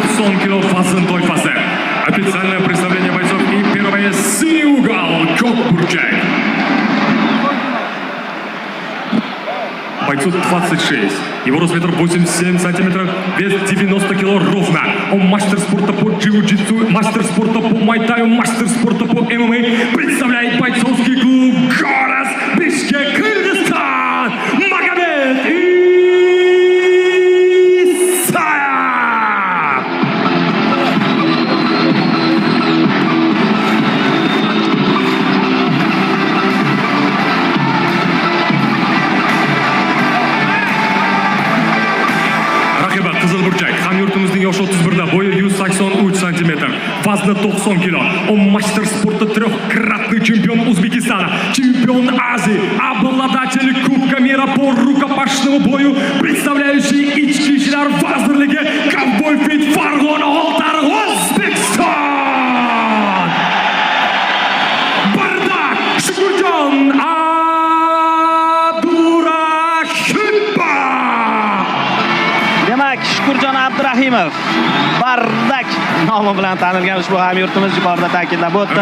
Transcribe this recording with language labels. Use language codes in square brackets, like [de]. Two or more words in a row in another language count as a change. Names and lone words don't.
[uz] 90 kilo vazn toifasi. [ru] Официальное представление бойцов и первое синий угол Кок Бурчак. Бойцу 26. Его рост метр 87 сантиметров, вес 90 кило ровно. Он мастер спорта по джиу-джитсу, мастер спорта по майтаю, мастер спорта по ММА. Представляет бойцовский клуб «Горос Бишкек, Кыргызстан» Магомед Исаев. [uz] Raqibi Qizil Burchak, hamyurtimizning yoshi 31da, bo'yi 183 cm, vazni 90 kg. [ru] Он мастер спорта, трехкратный чемпион Узбекистана, чемпион Азии, обладатель Кубка мира по рукопашному бою, представляющий [uz] Ichki ishlar vazirligi, [ru] Kovboy Fit Farg'ona Oltar O'zbekiston. [uz] Bardak Shukurjon Abdurahimov. Demak, Shukurjon Abdurahimov Bardak nomi bilan tanilgan ushbu hamyurtimiz yuqorida ta'kidlab o'tdim.